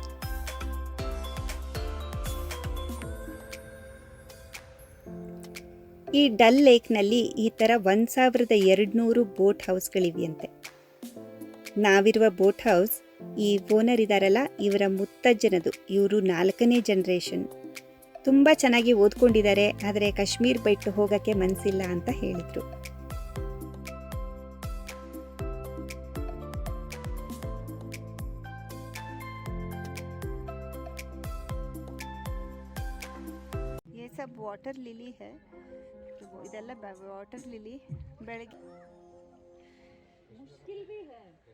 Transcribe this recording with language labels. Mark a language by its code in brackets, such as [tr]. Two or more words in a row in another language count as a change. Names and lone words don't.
[kn] ಈ ಡಲ್ ಲೇಕ್ನಲ್ಲಿ ಈ ಥರ 1200 ಬೋಟ್ ಹೌಸ್ಗಳಿವೆಯಂತೆ. ನಾವಿರುವ [en] boat house [kn] ಈ ಓನರ್ ಇದಾರಲ್ಲ ಇವರ ಮುತ್ತಜ್ಜನದು, ಇವರು 4ನೇ ಜನರೇಷನ್. ತುಂಬ ಚೆನ್ನಾಗಿ ಓದ್ಕೊಂಡಿದ್ದಾರೆ, ಆದರೆ ಕಾಶ್ಮೀರ್ ಬಿಟ್ಟು ಹೋಗೋಕ್ಕೆ ಮನಸ್ಸಿಲ್ಲ ಅಂತ ಹೇಳಿದರು. [hi] ये सब [en] water lily [hi] है, [kn] ಇದೆಲ್ಲ [en] water lily. [hi] ಬೆಳಗ್ಗೆ मुश्किल भी है.